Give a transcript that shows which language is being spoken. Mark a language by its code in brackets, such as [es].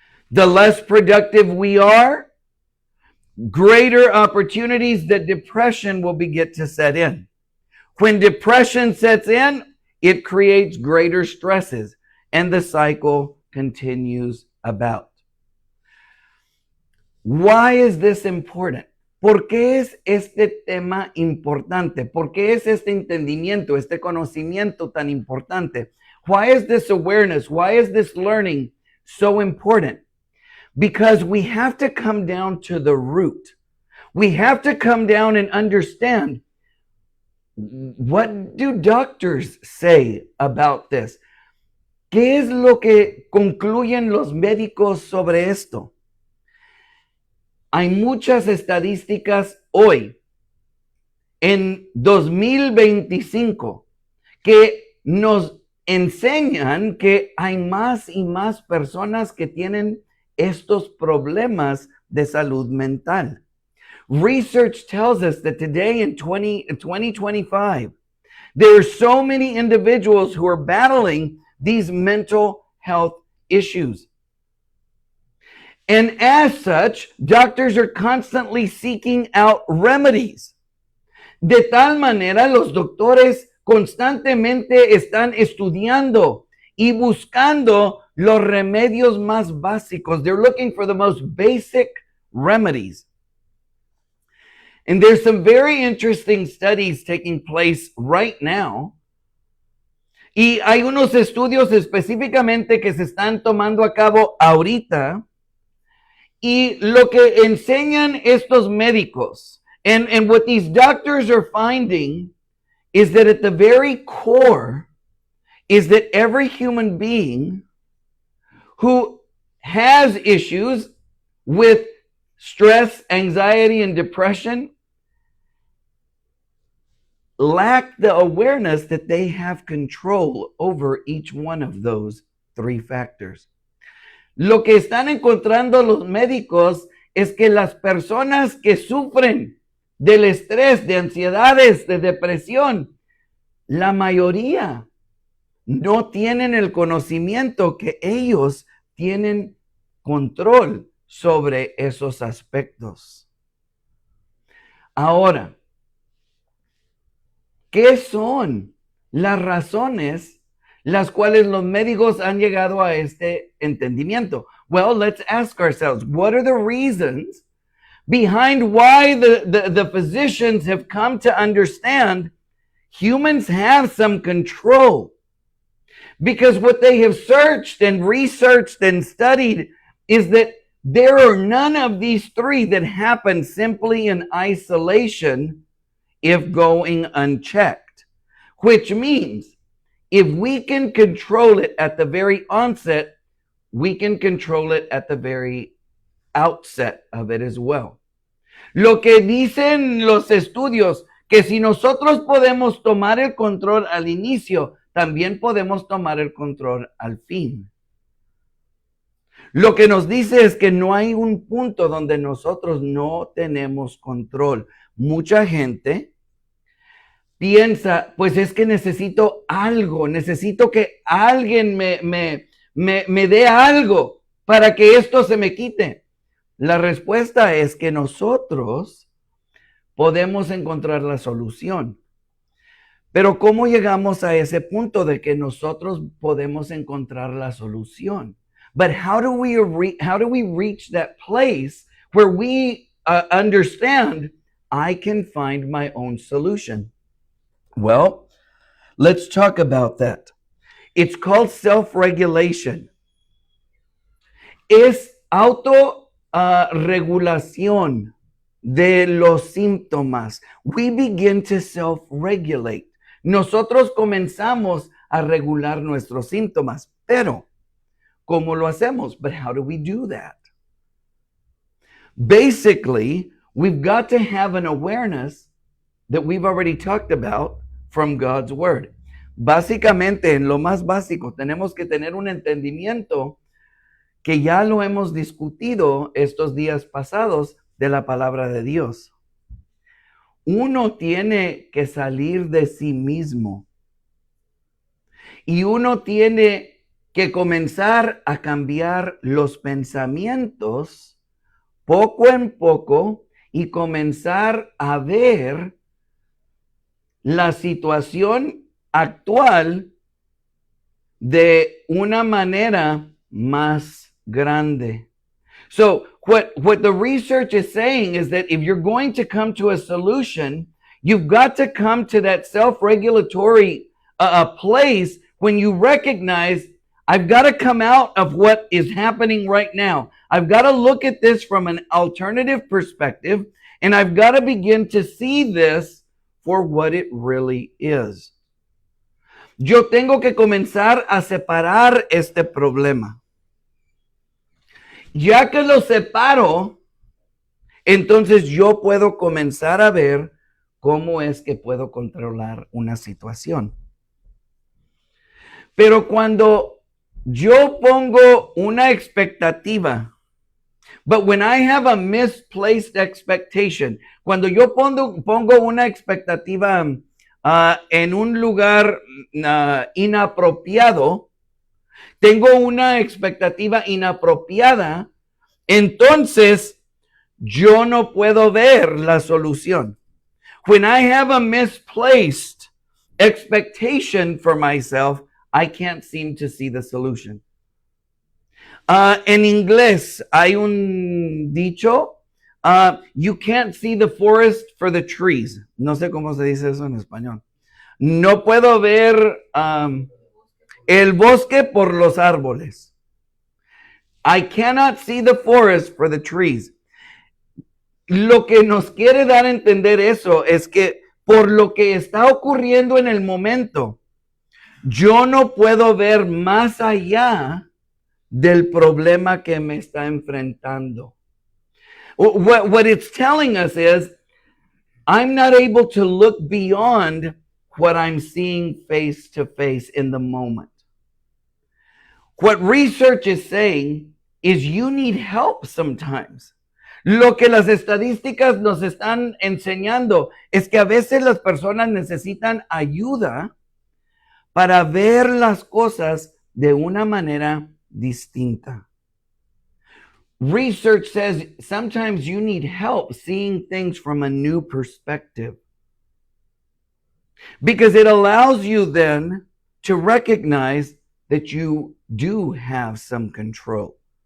[en] The less productive we are, greater opportunities that depression will begin to set in. When depression sets in, it creates greater stresses, and the cycle continues about. Why is this important? [es] ¿Por qué es este tema importante? ¿Por qué es este entendimiento, este conocimiento tan importante? [en] Why is this awareness? Why is this learning so important? Because we have to come down to the root. We have to come down and understand, what do doctors say about this? [es] ¿Qué es lo que concluyen los médicos sobre esto? Hay muchas estadísticas hoy, en 2025, que nos enseñan que hay más y más personas que tienen estos problemas de salud mental. [en] Research tells us that today in 2025, there are so many individuals who are battling these mental health issues. And as such, doctors are constantly seeking out remedies. [es] De tal manera, los doctores constantemente están estudiando y buscando los remedios más básicos. [en] They're looking for the most basic remedies. And there's some very interesting studies taking place right now. [es] Y hay unos estudios específicamente que se están tomando a cabo ahorita. Y lo que enseñan estos médicos, [en] and what these doctors are finding is that at the very core is that every human being who has issues with stress, anxiety, and depression lack the awareness that they have control over each one of those three factors. [es] Lo que están encontrando los médicos es que las personas que sufren del estrés, de ansiedades, de depresión, la mayoría no tienen el conocimiento que ellos tienen control sobre esos aspectos. Ahora, ¿qué son las razones las cuales los médicos han llegado a este entendimiento? [en] Well, let's ask ourselves, what are the reasons behind why the physicians have come to understand humans have some control? Because what they have searched and researched and studied is that there are none of these three that happen simply in isolation if going unchecked, which means if we can control it at the very onset, we can control it at the very outset of it as well. [es] Lo que dicen los estudios, que si nosotros podemos tomar el control al inicio, también podemos tomar el control al fin. Lo que nos dice es que no hay un punto donde nosotros no tenemos control. Mucha gente piensa, pues es que necesito algo, necesito que alguien me dé algo para que esto se me quite. La respuesta es que nosotros podemos encontrar la solución. Pero ¿cómo llegamos a ese punto de que nosotros podemos encontrar la solución? [en] But how do we reach that place where we understand I can find my own solution? Well, let's talk about that. It's called self-regulation. [es] Es autorregulación de los síntomas. [en] We begin to self-regulate. [es] Nosotros comenzamos a regular nuestros síntomas, pero ¿cómo lo hacemos? [en] But how do we do that? Basically, we've got to have an awareness that we've already talked about from God's Word. [es] Básicamente, en lo más básico, tenemos que tener un entendimiento que ya lo hemos discutido estos días pasados de la palabra de Dios. Uno tiene que salir de sí mismo y uno tiene que comenzar a cambiar los pensamientos poco en poco y comenzar a ver la situación actual de una manera más grande. [en] So what the research is saying is that if you're going to come to a solution, you've got to come to that self-regulatory place when you recognize I've got to come out of what is happening right now. I've got to look at this from an alternative perspective, and I've got to begin to see this for what it really is. [es] Yo tengo que comenzar a separar este problema. Ya que lo separo, entonces yo puedo comenzar a ver cómo es que puedo controlar una situación. Pero cuando yo pongo una expectativa, [en] but when I have a misplaced expectation, [es] cuando yo pongo una expectativa en un lugar inapropiado, tengo una expectativa inapropiada, entonces yo no puedo ver la solución. [en] When I have a misplaced expectation for myself, I can't seem to see the solution. [es] En inglés hay un dicho, [en] you can't see the forest for the trees. [es] No sé cómo se dice eso en español. No puedo ver el bosque por los árboles. [en] I cannot see the forest for the trees. [es] Lo que nos quiere dar a entender eso es que por lo que está ocurriendo en el momento, yo no puedo ver más allá del problema que me está enfrentando. [en] What it's telling us is, I'm not able to look beyond what I'm seeing face to face in the moment. What research is saying is you need help sometimes. [es] Lo que las estadísticas nos están enseñando es que a veces las personas necesitan ayuda para ver las cosas de una manera distinta. [en] Research says sometimes you need help seeing things from a new perspective, because it allows you then to recognize that you do have some control.